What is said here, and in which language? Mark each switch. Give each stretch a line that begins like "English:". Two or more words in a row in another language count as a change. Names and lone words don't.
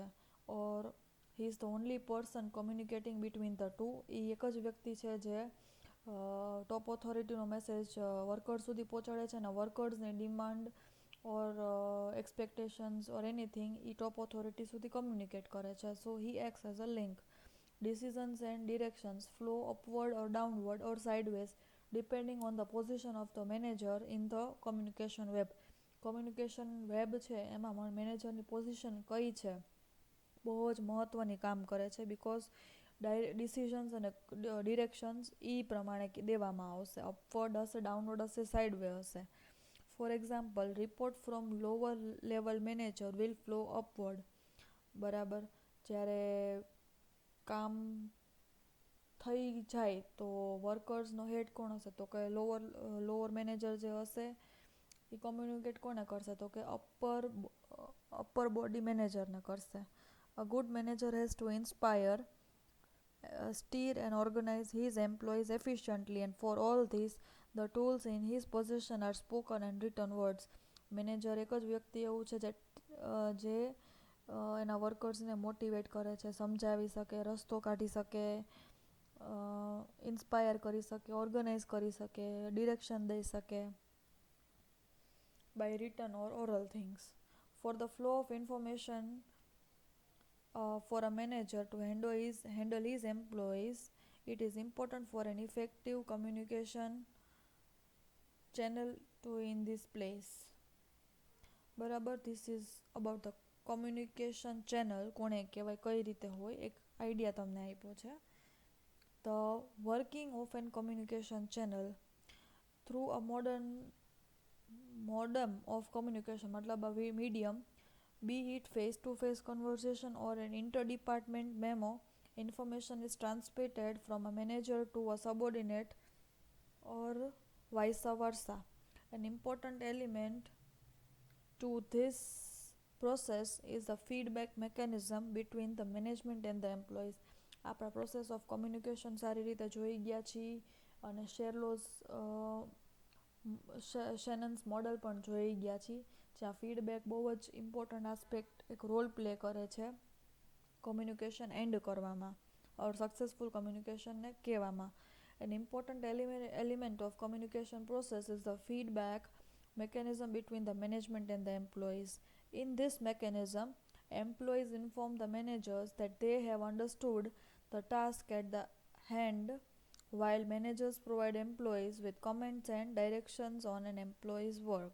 English: Or he is the only person communicating between the two.
Gujarati: એ એક જ વ્યક્તિ છે જે ટોપ ઓથોરિટીનો મેસેજ વર્કર્સ સુધી પહોંચાડે છે, અને વર્કર્સની
English: demand or expectations or anything
Gujarati: એ
English: top authority
Gujarati: સુધી કમ્યુનિકેટ કરે છે.
English: So he acts as a link. Decisions and directions flow upward or downward or sideways depending on the position of the manager in the communication web. communication web
Gujarati: છે, એમાં મેનેજરની પોઝિશન કઈ છે, બહુ જ મહત્ત્વની કામ કરે છે, બિકોઝ ડિસિઝન્સ અને ડિરેક્શન્સ એ પ્રમાણે દેવામાં આવશે.
English: અપવર્ડ હશે, ડાઉનવર્ડ હશે, સાઇડવે હશે. For example, report from lower level manager will flow upward.
Gujarati: બરાબર, જ્યારે કામ થઈ જાય તો વર્કર્સનો હેડ કોણ હશે? તો કે
English: lower manager
Gujarati: જે હશે એ કમ્યુનિકેટ કોને કરશે? તો કે
English: upper body
Gujarati: મેનેજરને કરશે.
English: A good manager has to inspire, steer and organize his employees efficiently, and for all this the tools in his possession are spoken and written words.
Gujarati: મેનેજર એક જ વ્યક્તિ એવું છે જે એના વર્કર્સને મોટિવેટ કરે છે, સમજાવી શકે, રસ્તો કાઢી શકે, ઇન્સ્પાયર કરી શકે, ઓર્ગનાઇઝ કરી શકે, ડિરેક્શન દઈ શકે
English: by written or oral things. For the flow of information for a manager to handle his employees, it is important for an effective communication channel to in this place. બરાબર, this is about the communication channel.
Gujarati: કોને કહેવાય, કઈ રીતે હોય, એક આઈડિયા તમને આપ્યો છે.
English: The working of an communication channel through a modem of communication, मतलब a medium, be it face-to-face conversation or an inter-department memo, information is transmitted from a manager to a subordinate or vice versa. An important element to this process is the feedback mechanism between the management and the employees.
Gujarati: આપણા
English: process of communication
Gujarati: સારી રીતે જોઈ ગયા છીએ અને શેનન્સ મોડલ પણ જોઈ ગયા છીએ, જ્યાં ફીડબેક બહુ જ
English: important aspect,
Gujarati: એક રોલ પ્લે કરે છે કોમ્યુનિકેશન એન્ડ કરવામાં ઓર
English: successful communication
Gujarati: કહેવામાં.
English: An important element of communication process is the feedback mechanism between the management and the employees. In this mechanism, employees inform the managers that they have understood the task at the hand, while managers provide employees with comments and directions on an employee's work.